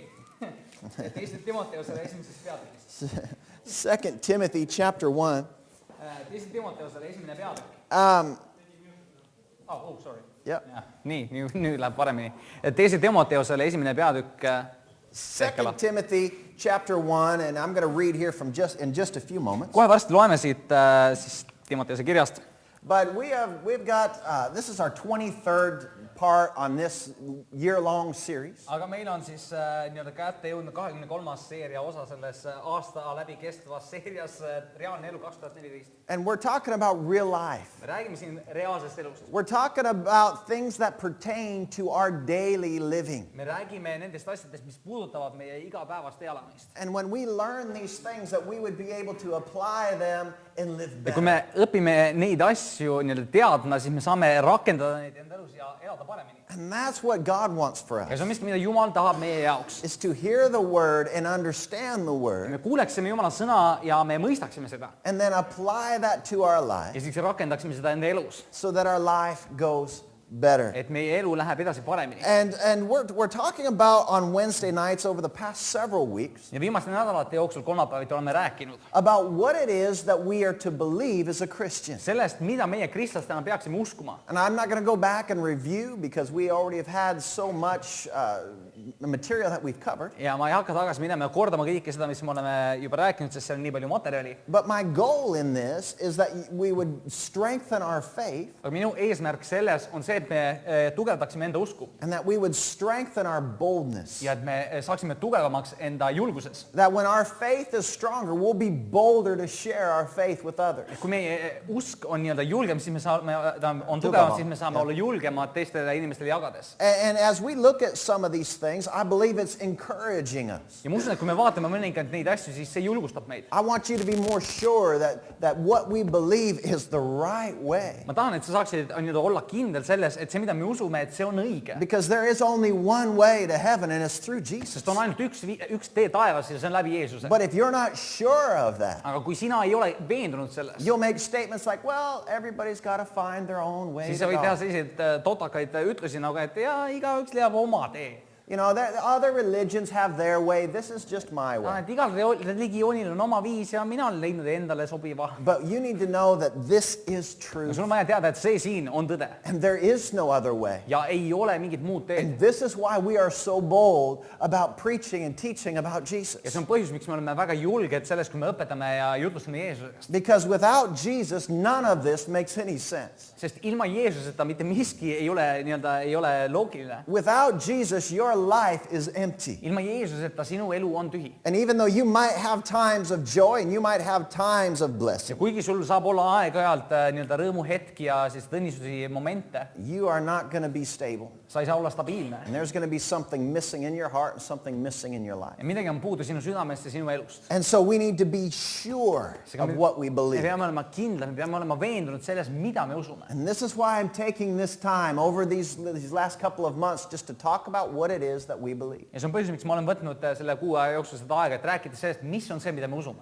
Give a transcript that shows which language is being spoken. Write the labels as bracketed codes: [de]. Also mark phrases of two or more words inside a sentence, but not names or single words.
[et] Teise Timoteusele esimeses peatükis. [en] 2 Timothy chapter 1. [et] Teise Timoteusele esimene peatükk. [en] Sorry. Yep. [et] Nii, nüüd läheb paremini. Teise Timoteusele esimene peatükk. [en] 2 Timothy chapter 1, and I'm going to read here from just a few moments. [et] Kohe varsti loeme siit siis Timoteuse kirjast. [en] But we've got this is our 23rd part on this year-long series. [et] Aga meil on siis nii-öelda kätte jõudnud 23. seeria osa selles aasta läbi kestvas seerias Reaalne elu 2014. [en] And we're talking about real life. [et] Me räägime siin reaalsest elust. [en] We're talking about things that pertain to our daily living. [et] Me räägime nendest asjadest, mis puudutavad meie igapäevast elamist. [en] And when we learn these things, that we would be able to apply them and live [et] Ja kui me [en] better. [et] õpime neid asju nii-öelda teadma, siis me saame rakendada neid enda elus ja elada paremini. [en] And that's what God wants for [et] Ja [en] us, [et] see on miski, mida Jumal tahab meie jaoks. [en] is to hear the word and understand the word, [et] Me kuuleksime Jumala sõna ja me mõistaksime seda. [en] and then apply that to our life [et] Ja siis rakendaksime seda enda elus. [en] so that our life goes better. [et] Et meie elu läheb edasi paremini. [en] And we're talking about on Wednesday nights over the past several weeks [et] Ja viimaste nädalate jooksul kolmapäeviti oleme rääkinud [en] about what it is that we are to believe as a Christian. [et] sellest, mida meie kristlastena peaksime uskuma. [en] And I'm not going to go back and review because we already have had so much material that we've covered. [et] Ja ma ei hakka tagasi minema ja kordama kõike seda, mis me oleme juba rääkinud, sest seal on nii palju materjali. [en] But my goal in this is that we would strengthen our faith [et] Aga minu eesmärk selles on see, et me tugevdaksime enda usku [en] and that we would strengthen our boldness. [et] ja et me saaksime tugevamaks enda julguses. [en] That when our faith is stronger, we'll be bolder to share our faith with others. [et] Kui meie usk on nii-öelda julgem, siis me saame, on Tugevam, tugevam, siis me saame jah. olla julgemad teistele inimestele jagades. [en] And as we look at some of these things, I believe it's encouraging us. [et] Ja ma usun, et kui me vaatame mõningaid neid asju, siis see julgustab meid. [en] I want you to be more sure that what we believe is the right way. [et] Ma tahan, et sa saaksid nii-öelda olla kindel selles, et see, mida me usume, et see on õige. [en] Because there is only one way to heaven, and it's through Jesus. [et] Sest on ainult üks tee taevas ja see on läbi Jeesuse. [en] But if you're not sure of that, [et] Aga kui sina ei ole veendunud selles, [en] you'll make statements like, well, everybody's got to find their own way [et] siis [en] to [et] sa võid teha [en] God. [et] selliseid totakaid ütlusi nagu, et jaa, igaüks leiab oma tee. [en] You know, other religions have their way. This is just my way. [et] Et igal religioonil on oma viis ja mina olen leidnud endale sobiva. [en] But you need to know that this is true. [et] Sul on vaja teada, et see siin on tõde. [en] And there is no other way. [et] Ja ei ole mingit muud teed. [en] And this is why we are so bold about preaching and teaching about Jesus. [et] Ja see on põhjus, miks me oleme väga julged selles, kui me õpetame ja jutlustame Jeesusest. [en] Because without Jesus, none of this makes any sense. [et] Sest ilma Jeesuseta mitte miski ei ole loogiline. [en] Without Jesus, your life is empty. [et] Ilma Jeesuseta sinu elu on tühi. [en] And even though you might have times of joy and you might have times of [et] Ja [en] blessing, [et] kuigi sul saab olla aeg-ajalt nii-öelda rõõmuhetki ja siis tõnnistusi momente, [en] you are not going to be stable. [et] sa ei saa olla stabiilne. [en] And there's going to be something missing in your heart and something missing in your life. [et] Ja midagi on puudu sinu südamest ja sinu elust. [en] And so we need to be sure of what we [et] Me [en] believe. [et] peame olema kindlad, me peame olema veendunud selles, mida me usume. [en] And this is why I'm taking this time over these last couple of months just to talk about what it is that we believe. [et] Ja see on põhjus, miks ma olen võtnud selle kuu aja jooksul seda aega, et rääkida sellest, mis on see, mida me usume.